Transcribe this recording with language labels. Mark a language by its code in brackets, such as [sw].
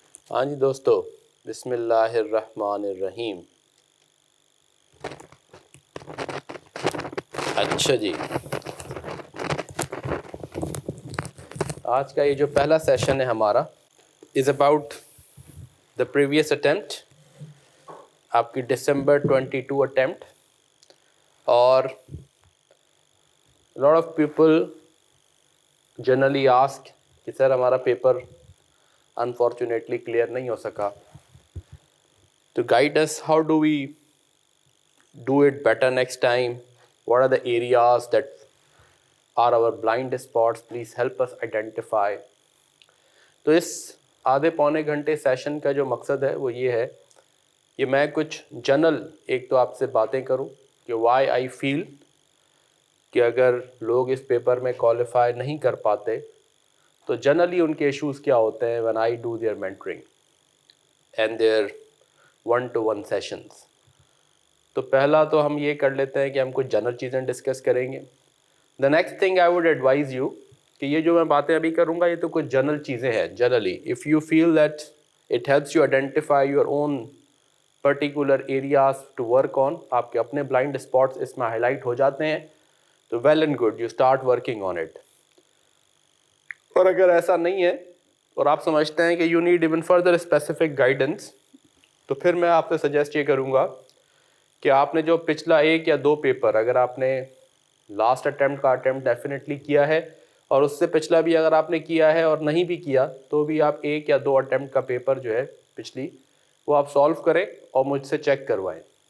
[ur] ہاں جی دوستو، بسم اللہ الرحمن الرحیم۔ اچھا جی، آج کا یہ جو پہلا سیشن ہے ہمارا is about the previous attempt, آپ کی دسمبر 22 اٹیمپٹ. [en] اور lot of people generally ask [ur] کہ سر ہمارا پیپر انفارچونیٹلی کلیئر نہیں ہو سکا، تو [en] Guide us how do we do it better next time, what are the areas that are our blind spots, please help us identify. [ur] تو اس آدھے پونے گھنٹے session کا جو مقصد ہے وہ یہ ہے کہ میں کچھ جنرل ایک تو آپ سے باتیں کروں کہ وائی آئی فیل کہ اگر لوگ اس پیپر میں کوالیفائی نہیں کر پاتے تو جنرلی ان کے ایشوز کیا ہوتے ہیں [en] when I do their mentoring and their one-to-one sessions. [ur] تو پہلا تو ہم یہ کر لیتے ہیں کہ ہم کچھ جنرل چیزیں ڈسکس کریں گے. [en] The next thing I would advise you [ur] کہ یہ جو میں باتیں ابھی کروں گا یہ تو کچھ جنرل چیزیں ہیں. [en] generally if you feel that it helps you identify your own particular areas to work on، [ur] آپ کے اپنے بلائنڈ اسپاٹس اس میں ہائی لائٹ ہو جاتے ہیں تو [en] well and good, you start working on it. [ur] اور اگر ایسا نہیں ہے اور آپ سمجھتے ہیں کہ [en] you need even further specific guidance، [ur] تو پھر میں آپ سے سجیسٹ یہ کروں گا کہ آپ نے جو پچھلا ایک یا دو پیپر اگر آپ نے لاسٹ اٹیمپٹ کا اٹیمپٹ ڈیفینیٹلی کیا ہے اور اس سے پچھلا بھی اگر آپ نے کیا ہے اور نہیں بھی کیا تو بھی آپ ایک یا دو اٹیمپٹ کا پیپر جو ہے پچھلی وہ آپ سالو کریں اور مجھ سے چیک کروائیں.